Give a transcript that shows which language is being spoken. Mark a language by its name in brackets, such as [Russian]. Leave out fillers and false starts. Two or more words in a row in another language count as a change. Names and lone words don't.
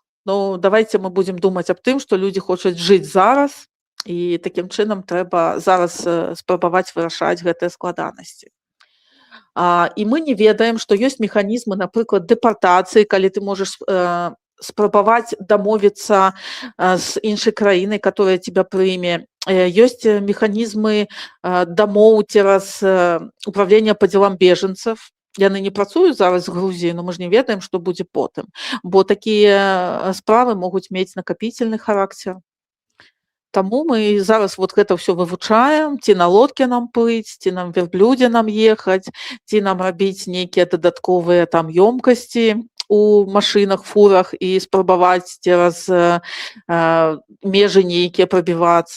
[Belarusian] Ну, давайте мы будзем думаць аб тым, што людзі хочуць жыць зараз, і такім чынам трэба зараз спрабаваць вырашаць гэтыя складанасці. І мы не ведаем, што ёсць механізмы, напрыклад, дэпартацыі, калі ты можаш спрабаваць дамовіцца з іншай краінай, [Russian] которая тебя прыме. [Belarusian] Ёсць механізмы дамоў цераз [Russian] управление по делам беженцев. [Belarusian] Яны не працуюць зараз з Грузіі, но мы ж не ведаем, што будзе потым. Бо такія справы могуць мець накапительны характар. Таму мы зараз вот гэта ўсё вывучаем, ці на лодке нам плыць, ці нам верблюдзе нам ехаць, ці нам рабіць нейкія дадатковыя там ёмкасці у машинах, фурах і спрабаваць цераз межы нейкія прабівацца.